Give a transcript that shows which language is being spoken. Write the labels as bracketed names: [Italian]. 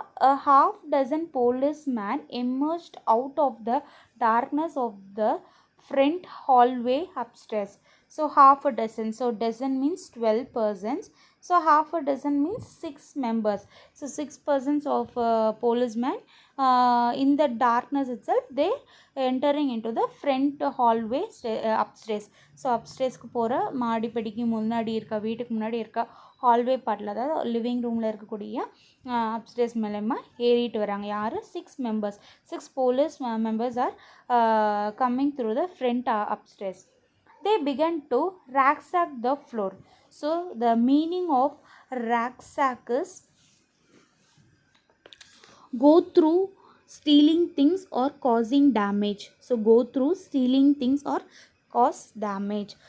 [English] A half dozen policemen emerged out of the darkness of the front hallway upstairs. So half a dozen. So dozen means 12 persons. So half a dozen means 6 members. So 6 persons of policemen in the darkness itself, they entering into the front hallway upstairs. [Tamil] So upstairsக்கு போகிற மாடிப்படிக்கு முன்னாடி இருக்க வீட்டுக்கு முன்னாடி இருக்க hallway பார்ட்டில், அதாவது living ரூமில் இருக்கக்கூடிய அப்ஸ்டேர்ஸ் மூலயமா ஏறிட்டு வராங்க. யார்? 6 members. [English] 6 police members are coming through the front upstairs. They began to ransack the floor. So the meaning of ransack is go through stealing things or causing damage. So go through stealing things or cause damage.